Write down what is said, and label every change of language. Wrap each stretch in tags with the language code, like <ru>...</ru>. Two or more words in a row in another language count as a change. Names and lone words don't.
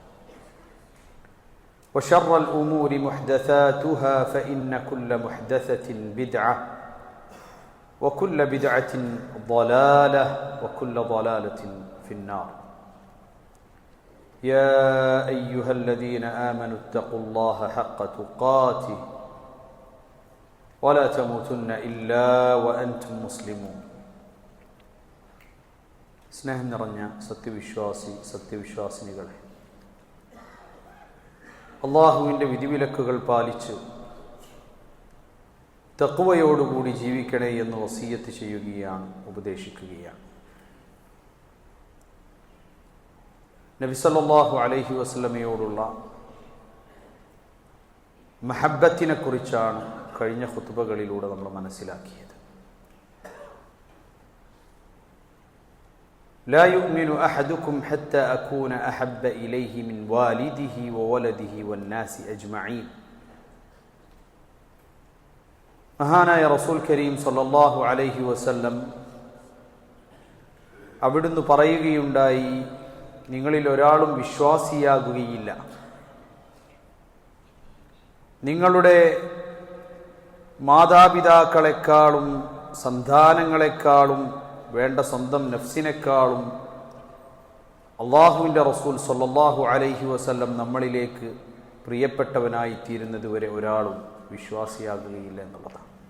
<ar>وشر الأمور محدثاتها فإن كل محدثة بدعة وكل بدعة ضلالة وكل ضلالة في النار يا أيها الذين آمنوا اتقوا الله حق تقاته ولا تموتن إلا وأنتم مسلمون</ar> <ml>സ്നേഹം നിറഞ്ഞ സത്യവിശ്വാസിനികളെ, അള്ളാഹുവിൻ്റെ വിധിവിലക്കുകൾ പാലിച്ച് തഖ്വയോടുകൂടി ജീവിക്കണേ എന്ന് വസിയ്യത്ത് ചെയ്യുകയാണ്, ഉപദേശിക്കുകയാണ്. നബി</ml> <ar>صلى الله عليه وسلم</ar> <ml>മഹബ്ബത്തിനെ കുറിച്ചാണ് കഴിഞ്ഞ ഖുത്ബകളിലൂടെ നമ്മൾ മനസ്സിലാക്കിയത്.</ml> <ar>لا يؤمن أحدكم حتى أكون أحب إليه من والده وولده والناس أجمعين.</ar> <ml>മഹാനായ റസൂൽ കരീം</ml> <ar>صلى الله عليه وسلم</ar> <ml>അവിടുന്ന് പറയുകയുണ്ടായി, നിങ്ങളിൽ ഒരാളും വിശ്വാസിയാകുകയില്ല നിങ്ങളുടെ മാതാപിതാക്കളെക്കാളും സന്താനങ്ങളെക്കാളും വേണ്ട സ്വന്തം നഫ്സിനേക്കാളും അള്ളാഹുവിൻ്റെ റസൂൽ</ml> <ar>صلى الله عليه وسلم</ar> <ml>നമ്മളിലേക്ക് പ്രിയപ്പെട്ടവനായി തീരുന്നത് വരെ ഒരാളും വിശ്വാസിയാകുകയില്ല എന്നുള്ളതാണ്.</ml>